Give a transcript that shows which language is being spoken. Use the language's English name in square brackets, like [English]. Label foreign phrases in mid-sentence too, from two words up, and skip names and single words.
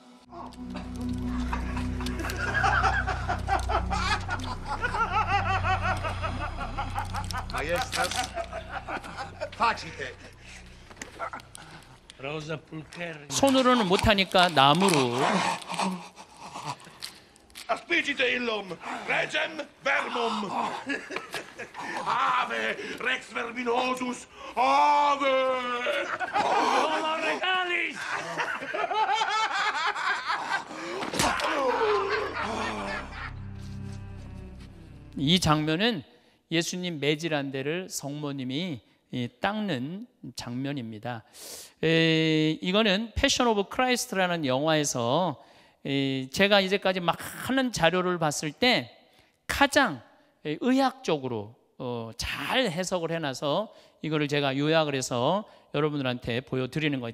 [Korean] 손으로는 못하니까 나무로. [Latin] Aspigite illum, regem vermum. Ave, rex verminosus, ave! Homo regalis! [Korean] 이 장면은 예수님 매질한 데를 성모님이 닦는 장면입니다. 이거는 패션 오브 크라이스트라는 영화에서 제가 이제까지 많은 자료를 봤을 때 가장 의학적으로 잘 해석을 해놔서 이거를 제가 요약을 해서 여러분들한테 보여드리는 거예요.